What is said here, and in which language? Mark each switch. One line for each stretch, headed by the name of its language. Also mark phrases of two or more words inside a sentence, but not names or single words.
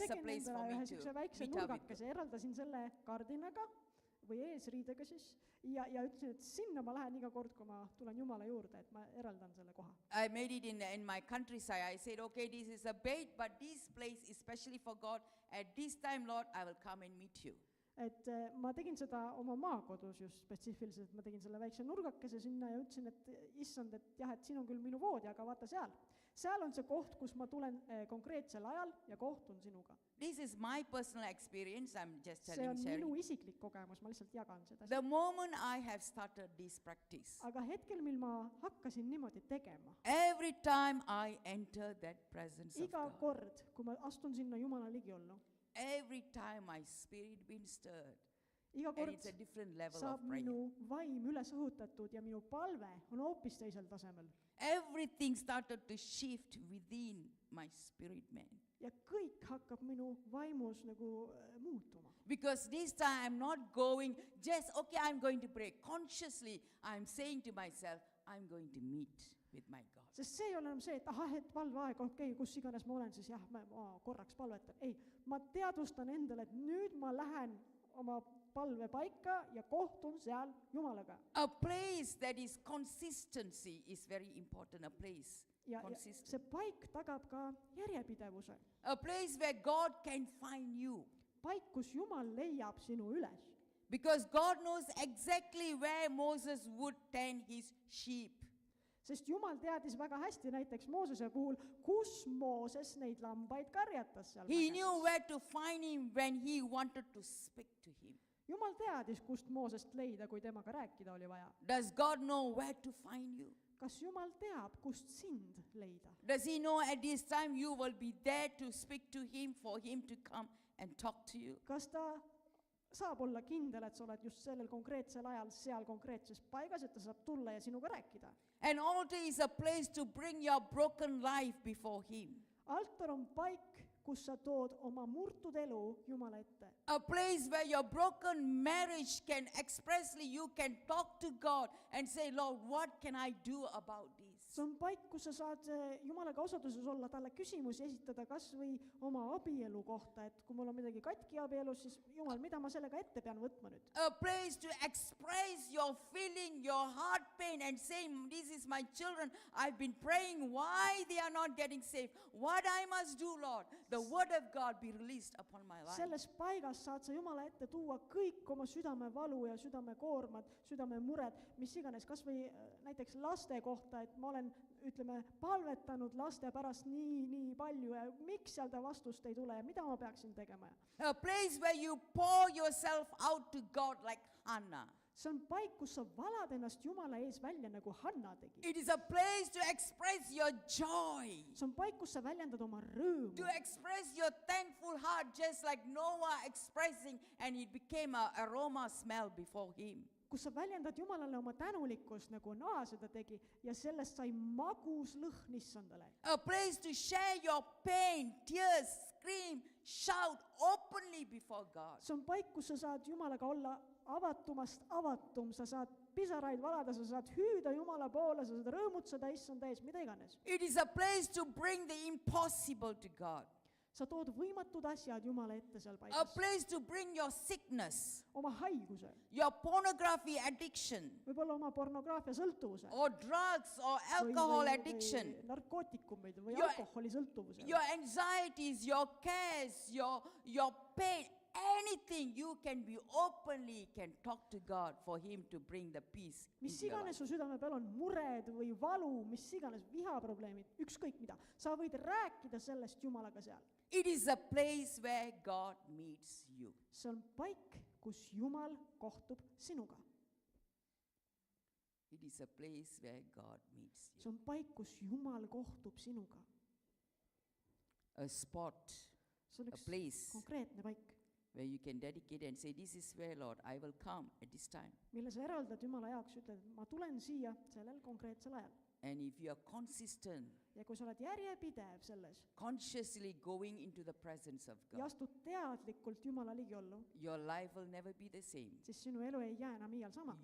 English: That's a
Estonian: tegin
English: place for
Estonian: endale
English: me
Estonian: ühe
English: to
Estonian: siukse väikse
English: meet up with
Estonian: nurgakese, eraldasin selle kardinaga või eesriidega siis ja ütlesin, et sinna ma lähen iga kord, kui ma tulen Jumala juurde, et ma eraldan selle koha.
English: I made it in my countryside. I said, okay, this is a bait, but this place is especially for God. At this time, Lord, I will come and meet you.
Estonian: Et ma tegin seda oma maakodus just spetsiifiliselt, ma tegin selle väikse nurgakese sinna ja ütlesin, et issand, et jah, et siin on küll minu voodi, aga vaata seal on see koht, kus ma tulen konkreetsel ajal ja kohtun sinuga.
English: This is my personal experience. I'm just
Estonian: See
English: telling,
Estonian: on
English: sharing.
Estonian: minu isiklik kogemus, ma lihtsalt jagan seda.
English: The moment I have started this practice,
Estonian: Aga hetkel, mil ma hakkasin niimoodi tegema,
English: every time I enter that presence of
Estonian: iga
English: God,
Estonian: kord, kui ma astun sinna Jumala ligiollu,
English: every time my spirit been stirred,
Estonian: iga
English: and
Estonian: kord
English: it's a different level
Estonian: saab
English: of prayer.
Estonian: minu vaim üles õhutatud ja minu palve on hoopis teisel tasemel.
English: Everything started to shift within my spirit man.
Estonian: Ja kõik hakkab minu vaimus nagu muutuma.
English: Because this time I'm not going just, okay, I'm going to pray. Consciously, I'm saying to myself, I'm going to meet with my God.
Estonian: Sest see ei ole enam see, et ahah, et palveaeg, okei, kus iganes ma olen, siis jah, ma korraks palvetan. Ei, ma teadvustan endale, et nüüd ma lähen oma palve paika ja kohtun seal Jumalaga.
English: A place that is consistency is very important, a place.
Estonian: Ja
English: Consistent.
Estonian: see paik tagab ka järjepidevuse.
English: A place where God can find you.
Estonian: Paik, kus Jumal leiab sinu üles.
English: Because God knows exactly where Moses would tend his sheep.
Estonian: Sest Jumal teadis väga hästi näiteks Moosese puhul, kus Mooses neid lambaid karjatas seal.
English: He knew where to find him when he wanted to speak to him.
Estonian: Jumal teadis, kust Moosest leida, kui temaga rääkida oli vaja.
English: Does God know where to find you?
Estonian: Kas Jumal teab, kust sind leida?
English: Does he know at this time you will be there to speak to him, for him to come and talk to you?
Estonian: Kas ta saab olla kindel, et sa oled just sellel konkreetsel ajal seal konkreetses paigas, et ta saab tulla ja sinuga rääkida?
English: An altar is a place to bring your broken life before him.
Estonian: Altar on paik, kus sa tood oma murtud elu Jumala ette.
English: A place where your broken marriage can expressly, you can talk to God and say, Lord, what can I do about this?
Estonian: See on paik, kus sa saad Jumalaga osaduses olla, talle küsimusi esitada kas või oma abielu kohta, et kui mul on midagi katki abielus, siis Jumal, mida ma sellega ette pean võtma nüüd?
English: A place to express your feeling, your heart pain and say, this is my children, I've been praying why they are not getting saved, what I must do, Lord. The word of God be released upon my life.
Estonian: Selles paigas saad sa Jumala ette tuua kõik oma südamevalu ja südamekoormad, südamemured, mis iganes, kas või näiteks laste kohta, et ma olen, ütleme, palvetanud laste pärast nii palju ja miks seal ta vastust ei tule ja mida ma peaksin tegema.
English: A place where you pour yourself out to God like Hannah.
Estonian: See on paik, kus sa valad ennast Jumala ees välja nagu Hanna tegi.
English: It is a place to express your joy.
Estonian: See on paik, kus sa väljendad oma rõõmu.
English: To express your thankful heart just like Noah expressing, and it became an aroma smell before him.
Estonian: Kus sa väljendad Jumalale oma tänulikkust, nagu Noa seda tegi, ja sellest sai magus lõhn issandale.
English: A place to share your pain, tears, scream, shout openly before God.
Estonian: See on paik, kus sa saad Jumalaga olla avatumast avatum, sa saad pisaraid valada, sa saad hüüda Jumala poole, sa saad rõõmutseda issanda ees, mida iganes.
English: It is a place to bring the impossible to God.
Estonian: sa tood võimatud asjad Jumala ette seal
English: a
Estonian: paigas.
English: place to bring your sickness,
Estonian: Oma haiguse,
English: your pornography addiction,
Estonian: võib-olla oma pornograafia sõltuvuse.
English: or drugs or alcohol addiction,
Estonian: narkootikumid või
English: Your-
Estonian: alkoholisõltuvuse.
English: your anxieties, your cares, your pain, anything you can be openly can talk to God for him to bring the peace
Estonian: mis
English: into your
Estonian: iganes
English: life.
Estonian: su südame peal on, mured või valu, mis iganes, vihaprobleemid, ükskõik mida, sa võid rääkida sellest Jumalaga seal.
English: It is a place where God meets you.
Estonian: See on paik, kus Jumal kohtub sinuga.
English: It is a place where God meets you.
Estonian: See on paik, kus Jumal kohtub sinuga.
English: A spot,
Estonian: See on
English: a
Estonian: üks
English: place
Estonian: konkreetne paik,
English: where you can dedicate and say, this is where, Lord, I will come at this time.
Estonian: mille sa eraldad Jumala jaoks, ütled, et ma tulen siia sellel konkreetsel ajal.
English: And if you are consistent,
Estonian: Ja kui sa oled järjepidev selles
English: consciously going into the presence of
Estonian: ja
English: God,
Estonian: astud teadlikult Jumala ligiollu,
English: your life will never be the same.
Estonian: siis sinu elu ei jää enam iial samaks.